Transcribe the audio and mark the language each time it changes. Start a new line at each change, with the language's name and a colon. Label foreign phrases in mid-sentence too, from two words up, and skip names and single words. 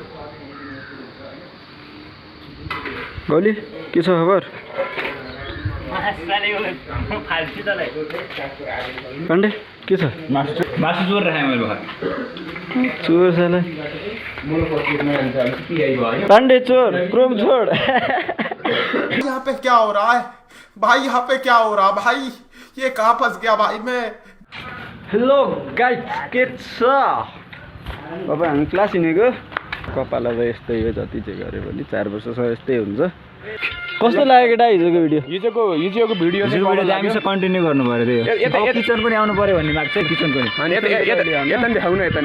Nepali: गौली के छ खबर? पाण्डे के छ? मासु चोर राखेँ मैले भर्खर। चोर साला पाण्डे चोर क्रोम छोड।
Hindi: यहाँ पे क्या हो रहा है भाई? यहाँ पे क्या हो रहा है भाई? ये कहाँ फंस गया भाई मैं?
English: hello guys,
Nepali: के छ? अब हामी क्लास हिँडेको। कपाल अब यस्तै हो, जति चाहिँ गऱ्यो भने 4 वर्षसम्म यस्तै हुन्छ। कस्तो लाग्यो केटा हिजोको भिडियो? हिजोको भिडियो चाहिँ हामीसँग कन्टिन्यू गर्नु पर्यो। त्यो किचन पनि आउनु पर्यो भन्ने लाग्छ। किचनको नि यता नि देखाउनु, यता नि